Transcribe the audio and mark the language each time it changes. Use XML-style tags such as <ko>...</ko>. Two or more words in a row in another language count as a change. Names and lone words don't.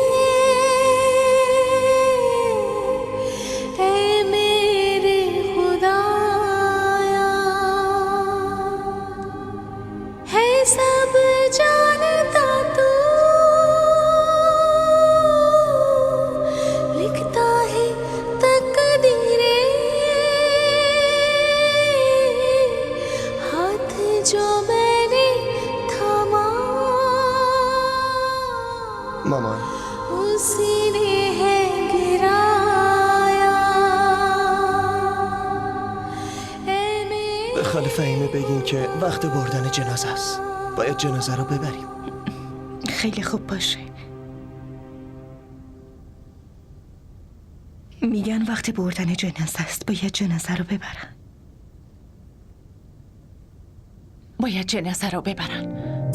<hi>ऐ मेरे खुदाया है सब जानता तू लिखता है तकदीरें हाथ जो मैंने थामा</hi> <fa>مامان</fa> <hi>उसी ने है गिराया ऐ मेरे</hi> <fa>به خاله فهیمه بگین که وقت بردن جنازه است. باید جنازه رو ببریم. خیلی خوب باشه. میگن وقت بردن جنازه است. باید جنازه رو ببرن. باید جنازه رو ببرن.</fa>